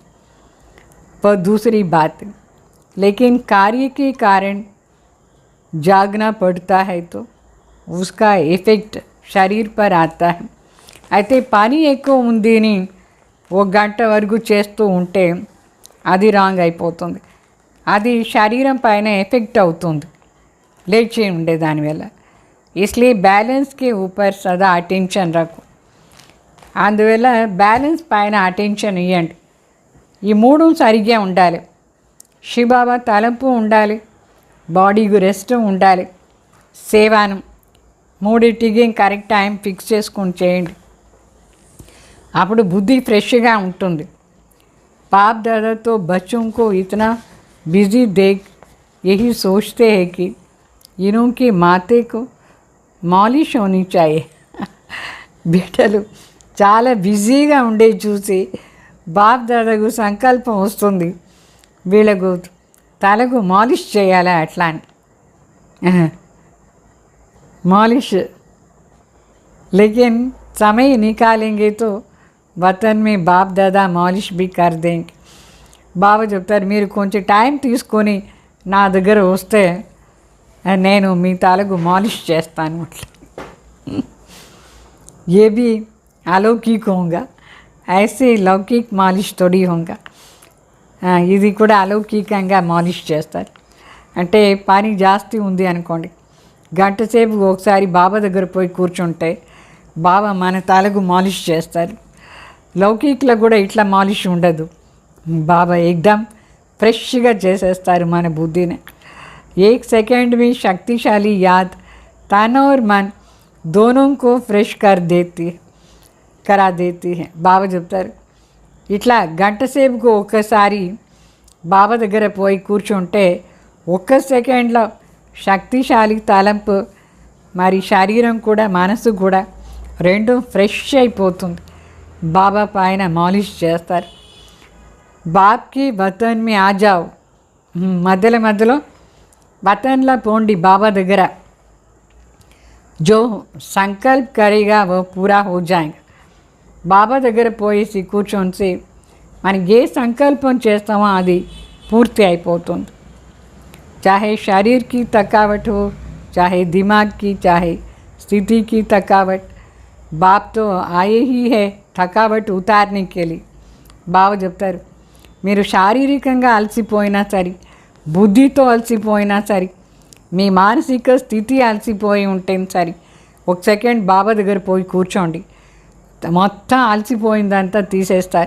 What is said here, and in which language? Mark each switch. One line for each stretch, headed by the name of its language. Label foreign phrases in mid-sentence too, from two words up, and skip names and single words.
Hindi: पर दूसरी बात, लेकिन कार्य के कारण जागना पड़ता है तो उसका इफेक्ट शरीर पर आता है.
Telugu: అయితే పని ఎక్కువ ఉంది అని 1 గంట వరకు చేస్తూ ఉంటే అది రాంగ్ అయిపోతుంది. అది శరీరం పైన ఎఫెక్ట్ అవుతుంది లేచి ఉండే దానివల్ల.
Hindi: इसलिए बैलेंस के ऊपर सदा अटेंशन रखो.
Telugu: అందువల్ల బ్యాలెన్స్ పైన అటెన్షన్ ఇవ్వండి. ఈ 3 సరిగ్గా ఉండాలి. శివబాబా తలంపు ఉండాలి, బాడీకి రెస్ట్ ఉండాలి, సేవానం 3టికి
English: correct time fix
Telugu: చేసుకొని చేయండి. అప్పుడు బుద్ధి ఫ్రెష్గా ఉంటుంది.
Hindi: बाप दादा तो बच्चों को इतना बिजी देख यही सोचते हैं कि इनकी माथे को मालिश होनी चाहिए.
Telugu: బిడ్డలు చాలా బిజీగా ఉండే చూసి బాప్ దాదాకు సంకల్పం వస్తుంది, వీళ్ళకు తలకు మాలిష్ చేయాలి అట్లా అని.
Hindi: मालिश, लेकिन समय निकालेंगे तो वतन में बाप दादा मालिश भी कर देंगे.
Telugu: బాబా చెప్తారు, మీరు కొంచెం టైం తీసుకొని నా దగ్గర వస్తే నేను మీ తలకు మాలిష్ చేస్తాను.
Hindi: ये भी अलौकिक होगा, ऐसे लौकिक मालिश थोड़ी होगा.
Telugu: ఇది కూడా అలౌకికంగా మాలిష్ చేస్తారు. అంటే పని జాస్తి ఉంది అనుకోండి, గంట సేపు ఒకసారి బాబా దగ్గర పోయి కూర్చుంటే బాబా మన తలకు మాలిష్ చేస్తారు. లౌకిక్లో కూడా ఇట్లా మాలిష్ ఉండదు. బాబా एकदम ఫ్రెష్గా చేసేస్తారు మన బుద్ధిని.
Hindi: 1 सेकंड में शक्तिशाली याद तन और मन दोनों को फ्रेश करा देती है.
Telugu: బాబా చెప్తారు, ఇట్లా గంట సేపుకు ఒక్కసారి బాబా దగ్గర పోయి కూర్చుంటే 1 సెకండ్లో శక్తిశాలి తలంపు మరి శరీరం కూడా మనసు కూడా రెండు ఫ్రెష్ అయిపోతుంది. బాబా పైన మాలిష్ చేస్తారు.
Hindi: बाप की वतन में आ जाओ,
Telugu: మధ్యలో వతన్లో పోండి బాబా దగ్గర.
Hindi: जो संकल्प करेगा वो पूरा हो जाएगा.
Telugu: బాబా దగ్గర పోయేసి కూర్చొని మనం ఏ సంకల్పం చేస్తామో అది పూర్తి అయిపోతుంది.
Hindi: चाहे शरीर की थकावट हो, चाहे दिमाग की, चाहे स्थिति की थकावट, बाप तो आए ही है थकावट उतारने के लिए.
Telugu: బాబా చెప్తారు మీరు శారీరకంగా అలసిపోయినా సరే, బుద్ధితో అలసిపోయినా సరే, మీ మానసిక స్థితి అలసిపోయి ఉంటే సరే, ఒక సెకండ్ బాబా దగ్గర పోయి కూర్చోండి, మొత్తం అలసిపోయిందంతా తీసేస్తారు.